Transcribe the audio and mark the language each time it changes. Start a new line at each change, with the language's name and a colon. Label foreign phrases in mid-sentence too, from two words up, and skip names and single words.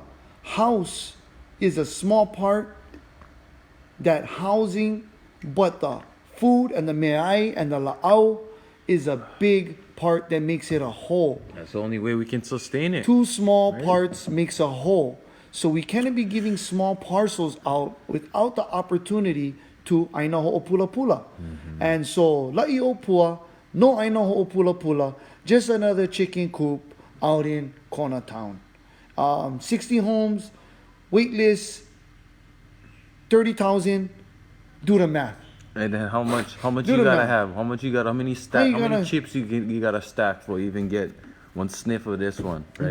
English: House is a small part, that housing, but the food and the me'ai and the la'au is a big part that makes it a whole. That's the only way we can sustain it. Two small parts makes a whole. So we cannot be giving small parcels out without the opportunity to
Hawaiian: aina ho'opula pula. And so la'i o pua, no aina ho'opula pula,
English: just another chicken coop out in Kona Town. 60 homes, wait list, 30,000. Do the math. And then how much Do you the gotta math. have? How much you got? How many chips you gotta stack for even get one sniff of this one, right?